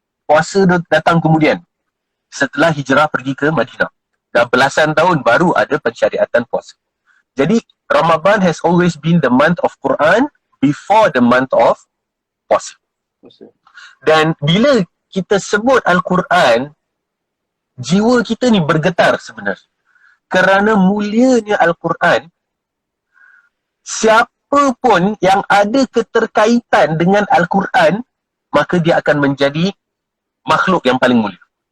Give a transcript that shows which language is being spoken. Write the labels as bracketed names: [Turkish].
[Malay] Puasa datang kemudian setelah hijrah pergi ke Madinah. Dah belasan tahun baru ada pensyariatan puasa. [English] Jadi, Ramadan has always been the month of Quran before the month of puasa. [Malay] Dan bila kita sebut Al-Quran, jiwa kita ni bergetar sebenarnya. Kerana mulianya Al-Quran, siapa pun yang ada keterkaitan dengan Al-Quran, maka dia akan menjadi makhluk yang paling mulia.